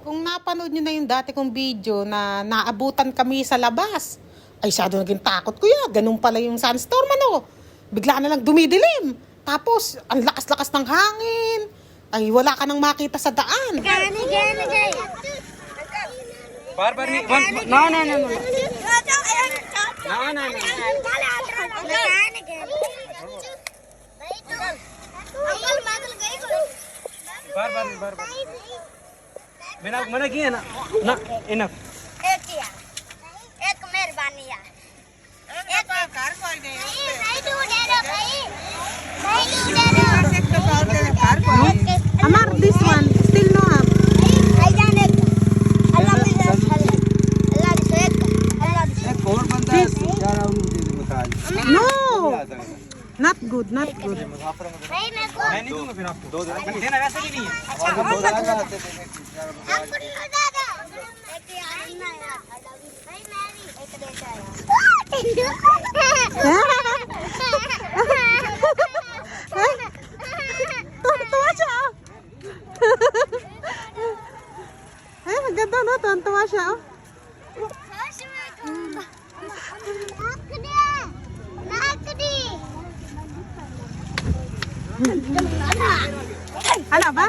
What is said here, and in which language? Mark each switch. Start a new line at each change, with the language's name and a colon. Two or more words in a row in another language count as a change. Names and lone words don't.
Filipino: Kung napanood nyo na yung dati kong video na naabutan kami sa labas. Ay, siyado naging takot ko yan. Ganun pala yung sunstorm, Bigla na lang dumidilim. Tapos, ang lakas-lakas ng hangin. Ay, wala ka nang makita sa daan.
Hindi: बार बार नहीं ना ना ना ना ना ना बार बार बार बार मैंने मना किया ना ना इनफ एक किया एक मेहरबानी यार एक कार को दे नहीं तू दे दो भाई नहीं तू दे दो कार को
English: Amar, this one, still no up.
Hindi: भाई जाने अल्लाह भी अल्लाह भी से अल्लाह भी एक और बंदा है यार उनको दे दे बताइए
English: No! Not good, not good.
Hindi: भाई मैं को मैं नहीं दूंगा फिर आपको दो देना वैसे भी नहीं है आपको नहीं दादा एक यार ना यार भाई मैं भी एक देता
Filipino: Tuwa siya. Ay, ang ganda no, tuwa siya. Oh. Ano ba?